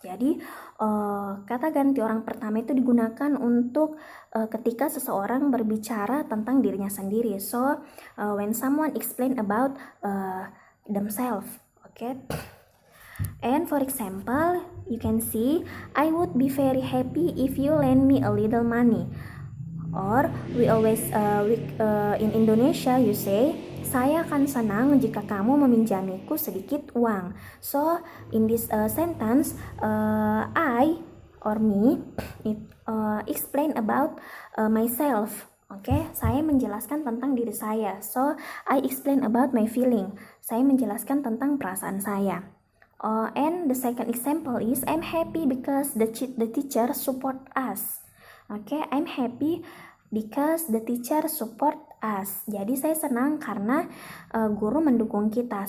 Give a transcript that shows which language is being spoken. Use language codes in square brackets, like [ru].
[id] Jadi kata ganti orang pertama itu digunakan untuk ketika seseorang berbicara tentang dirinya sendiri. [en] So when someone explain about themselves. Okay. And for example, you can see, I would be very happy if you lend me a little money. Or we always in Indonesia you say, [id] saya akan senang jika kamu meminjamiku sedikit uang. [en] So in this sentence, I or me explain about myself. [id] Oke, saya menjelaskan tentang diri saya. [en] So, I explain about my feeling. [id] Saya menjelaskan tentang perasaan saya. [en] And the second example is I'm happy because the teacher support us. Oke, I'm happy because the teacher support us. [id] Jadi saya senang karena guru mendukung kita.